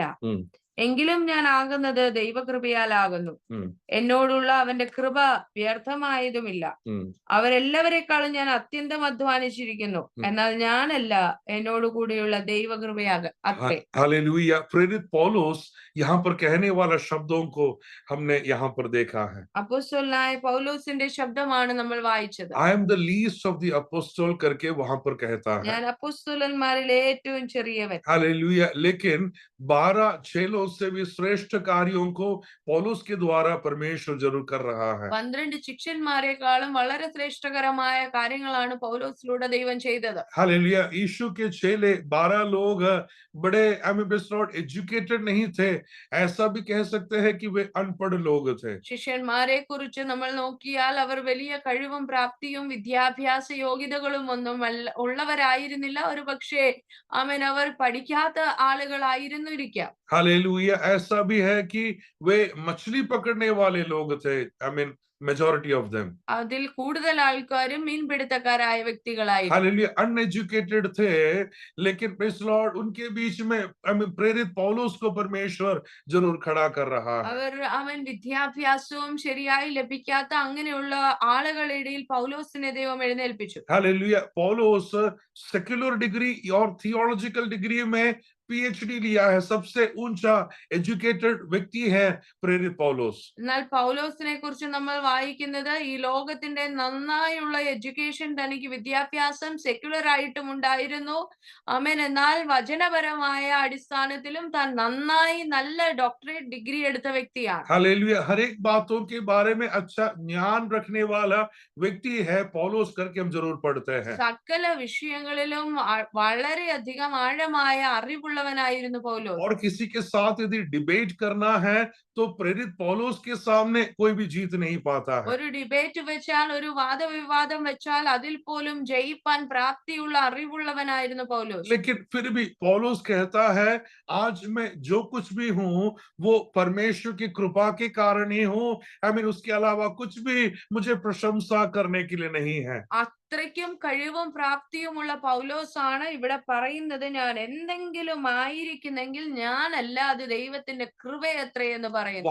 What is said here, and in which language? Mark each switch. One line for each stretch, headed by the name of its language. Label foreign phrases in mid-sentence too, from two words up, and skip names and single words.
Malayalam: എങ്കിലും ഞാൻ ആകുന്നത് ദൈവകൃപയാലാകുന്നു. എന്നോടുള്ള അവന്റെ കൃപ വ്യർത്ഥമായതുമില്ല. അവരെല്ലാവരെക്കാളും ഞാൻ അത്യന്തം അധ്വാനിച്ചിരിക്കുന്നു. എന്നാൽ ഞാനല്ല, എന്നോടുകൂടിയുള്ള ദൈവകൃപയാകട്ടെ.
Hindi: हालेलुया, प्रेरित पौलुस यहाँ पर कहने वाला शब्दों को हमने यहाँ पर देखा है।
Malayalam: അപ്പോസ്തലനായ പൗലോസിന്റെ ശബ്ദമാണ് നമ്മൾ വായിച്ചത്.
English: I am the least of the apostle
Hindi: करके वहां पर कहता है।
Malayalam: ഞാൻ അപ്പോസ്തലന്മാരിൽ ഏറ്റവും ചെറിയവൻ.
Hindi: हालेलुया, लेकिन 12 चेलों से भी श्रेष्ठ कार्यों को पौलुस के द्वारा परमेश्वर जरूर कर रहा है।
Malayalam: 12 ശിഷ്യന്മാരെക്കാളും വളരെ ശ്രേഷ്ഠകരമായ കാര്യങ്ങളാണ് പൗലോസിലൂടെ ദൈവം ചെയ്തത്.
Hindi: हालेलुया, यीशु के चेले 12 लोग बड़े
English: not educated
Hindi: नहीं थे, ऐसा भी कह सकते हैं कि वे अनपढ़ लोग थे।
Malayalam: ശിഷ്യന്മാരെ കുറിച്ച് നമ്മൾ നോക്കിയാൽ അവർ വലിയ കഴിവും പ്രാപ്തിയും വിദ്യാഭ്യാസ യോഗ്യതകളും ഒന്നും ഉള്ളവരായിരുന്നില്ല. ഒരു പക്ഷേ അവർ പഠിക്കാത്ത ആളുകളായിരുന്നു ഇരിക്കാം.
Hindi: हालेलुया, ऐसा भी है कि वे मछली पकड़ने वाले लोग थे।
English: majority of them,
Malayalam: അതിൽ കൂടുതൽ ആൾക്കാരും മീൻപിടുത്തക്കാരായ വ്യക്തികളായിരുന്നു.
Hindi: हालेलुया, अनएजुकेटेड थे, लेकिन
English: praise Lord
Hindi: उनके बीच में प्रेरित पौलुस को परमेश्वर जरूर खड़ा कर रहा है।
Malayalam: അവൻ വിദ്യാഭ്യാസവും ശരിയായി ലഭിക്കാത്ത അങ്ങനെയുള്ള ആളുകളുടെ ഇടയിൽ പൗലോസിനെ ദൈവം എഴുന്നേൽപ്പിച്ചു.
Hindi: हालेलुया, पौलुस
English: secular degree
Hindi: और
English: theological degree
Hindi: में PhD लिया है, सबसे ऊंचा एजुकेटेड व्यक्ति है प्रेरित पौलुस।
Malayalam: എന്നാൽ പൗലോസിനെ കുറിച്ച് നമ്മൾ വായിക്കുന്നത് ഈ ലോകത്തിന്റെ നന്നായുള്ള എഡ്യൂക്കേഷൻ, തനിക്ക് വിദ്യാഭ്യാസം സെക്യുലർ ആയിട്ടും ഉണ്ടായിരുന്നു. എന്നാൽ വചനപരമായ അടിസ്ഥാനത്തിലും താൻ നന്നായി നല്ല
English: doctorate degree
Malayalam: എടുത്ത വ്യക്തിയാണ്.
Hindi: हालेलुया, हर एक बातों के बारे में अच्छा ज्ञान रखने वाला व्यक्ति है पौलुस करके हम जरूर पढ़ते हैं।
Malayalam: സകല വിഷയങ്ങളിലും വളരെയധികം ആഴമായ അറിവുള്ളവനായിരുന്നു പൗലോസ്.
Hindi: और किसी के साथ यदि डिबेट करना है, तो प्रेरित पौलुस के सामने कोई भी जीत नहीं पाता है।
Malayalam: ഒരു ഡിബേറ്റ് വെച്ചാൽ, ഒരു വാദവിവാദം വെച്ചാൽ അതിൽ പോലും ജയിപ്പാൻ പ്രാപ്തിയുള്ള അറിവുള്ളവനായിരുന്നു പൗലോസ്.
Hindi: लेकिन फिर भी पौलुस कहता है, आज मैं जो कुछ भी हूं वो परमेश्वर की कृपा के कारण ही हूं। उसके अलावा कुछ भी मुझे प्रशंसा करने के लिए नहीं है।
Malayalam: അത്രയ്ക്കും കഴിവും പ്രാപ്തിയുമുള്ള പൗലോസാണ് ഇവിടെ പറയുന്നത്, ഞാൻ എന്തെങ്കിലും ആയിരിക്കുന്നെങ്കിൽ ഞാനല്ല, അത് ദൈവത്തിന്റെ കൃപയത്രേ എന്ന് പറയുന്നു.